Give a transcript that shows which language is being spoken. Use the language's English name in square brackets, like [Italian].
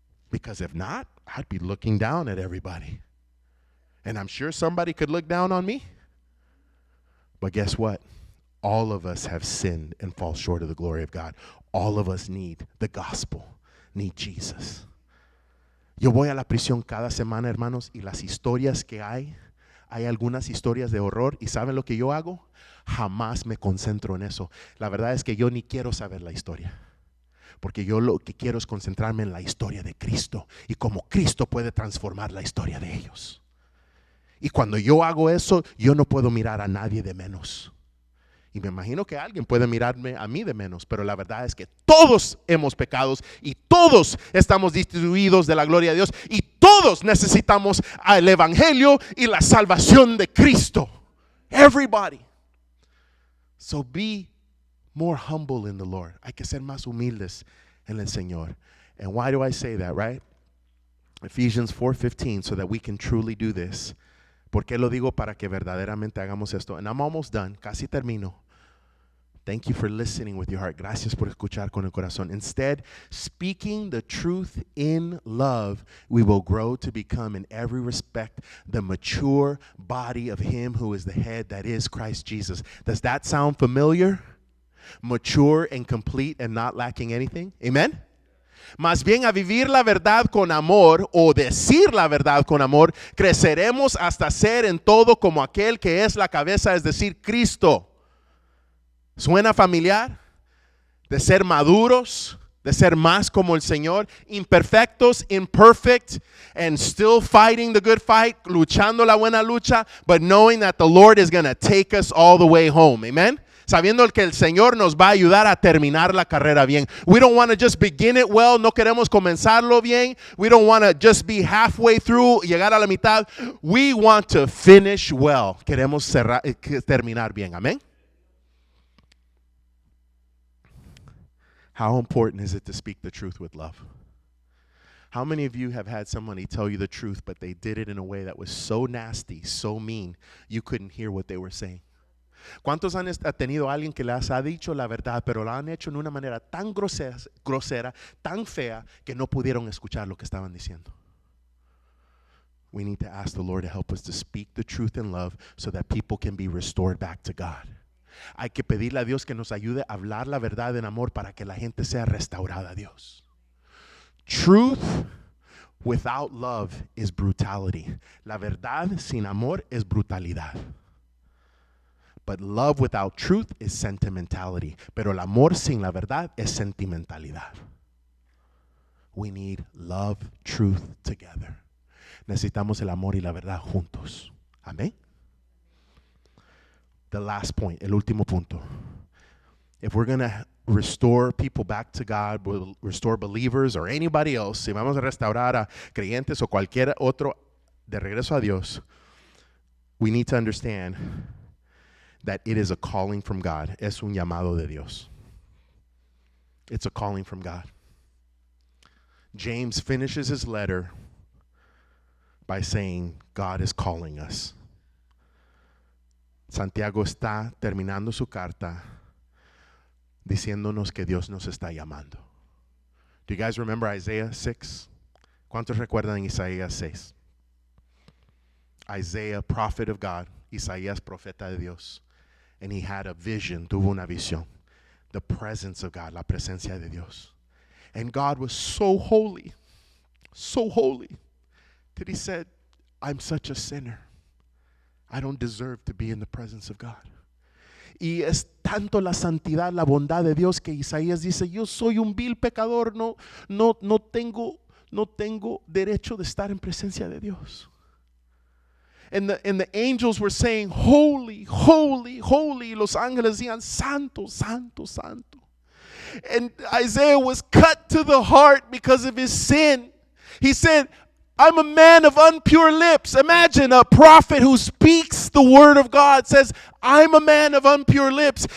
[English] Because if not, I'd be looking down at everybody. And I'm sure somebody could look down on me. But guess what? All of us have sinned and fall short of the glory of God. All of us need the gospel, need Jesus. [Spanish] Yo voy a la prisión cada semana, hermanos, y las historias que hay algunas historias de horror. ¿Y saben lo que yo hago? Jamás me concentro en eso. La verdad es que yo ni quiero saber la historia. Porque yo lo que quiero es concentrarme en la historia de Cristo y cómo Cristo puede transformar la historia de ellos. Y cuando yo hago eso, yo no puedo mirar a nadie de menos. Y me imagino que alguien puede mirarme a mí de menos, pero la verdad es que todos hemos pecado y todos estamos destituidos de la gloria de Dios y todos necesitamos el evangelio y la salvación de Cristo. [English] Everybody. So be more humble in the Lord. [Spanish] Hay que ser más humildes en el Señor. [English] And why do I say that, right? Ephesians 4:15, so that we can truly do this. [Spanish] ¿Por qué lo digo? Para que verdaderamente hagamos esto. [English] And I'm almost done. [Spanish] Casi termino. [English] Thank you for listening with your heart. [Spanish] Gracias por escuchar con el corazón. [English] Instead, speaking the truth in love, we will grow to become in every respect the mature body of Him who is the head, that is Christ Jesus. Does that sound familiar? Mature and complete and not lacking anything. Amen. [Spanish] Más bien a vivir la verdad con amor o decir la verdad con amor, creceremos hasta ser en todo como aquel que es la cabeza, es decir, Cristo. ¿Suena familiar? De ser maduros, de ser más como el Señor, imperfectos, [English] imperfect, and still fighting the good fight, [Spanish] luchando la buena lucha, [English] but knowing that the Lord is going to take us all the way home. Amen. [Spanish] Sabiendo que el Señor nos va a ayudar a terminar la carrera bien. [English] We don't want to just begin it well. [Spanish] No queremos comenzarlo bien. [English] We don't want to just be halfway through, [Spanish] llegar a la mitad. [English] We want to finish well. [Spanish] Queremos terminar bien. Amén. [English] How important is it to speak the truth with love? How many of you have had somebody tell you the truth, but they did it in a way that was so nasty, so mean, you couldn't hear what they were saying? [Spanish] ¿Cuántos han tenido a alguien que les ha dicho la verdad, pero la han hecho en una manera tan grosera, tan fea, que no pudieron escuchar lo que estaban diciendo? [English] We need to ask the Lord to help us to speak the truth in love so that people can be restored back to God. [Spanish] Hay que pedirle a Dios que nos ayude a hablar la verdad en amor para que la gente sea restaurada a Dios. [English] Truth without love is brutality. [Spanish] La verdad sin amor es brutalidad. [English] But love without truth is sentimentality. [Spanish] Pero el amor sin la verdad es sentimentalidad. [English] We need love, truth together. [Spanish] Necesitamos el amor y la verdad juntos. Amén. [English] The last point, [Spanish] el último punto. [English] If we're going to restore people back to God, we'll restore believers or anybody else, [Spanish] si vamos a restaurar a creyentes o cualquier otro de regreso a Dios, [English] we need to understand that it is a calling from God. [Spanish] Es un llamado de Dios. [English] It's a calling from God. James finishes his letter by saying, God is calling us. [Spanish] Santiago está terminando su carta diciéndonos que Dios nos está llamando. [English] Do you guys remember Isaiah 6? [Spanish] ¿Cuántos recuerdan Isaías 6? [English] Isaiah, prophet of God, [Spanish] Isaías, profeta de Dios. [English] And he had a vision, [Spanish] tuvo una visión. [English] The presence of God, [Spanish] la presencia de Dios. [English] And God was so holy, that he said, I'm such a sinner. I don't deserve to be in the presence of God. [Spanish] Y es tanto la santidad, la bondad de Dios que Isaías dice, yo soy un vil pecador, no tengo derecho de estar en presencia de Dios. [English] And the angels were saying, holy, holy, holy. [Spanish] Los ángeles decían, santo, santo, santo. [English] And Isaiah was cut to the heart because of his sin. He said, I'm a man of impure lips. Imagine a prophet who speaks the word of God says, I'm a man of impure lips.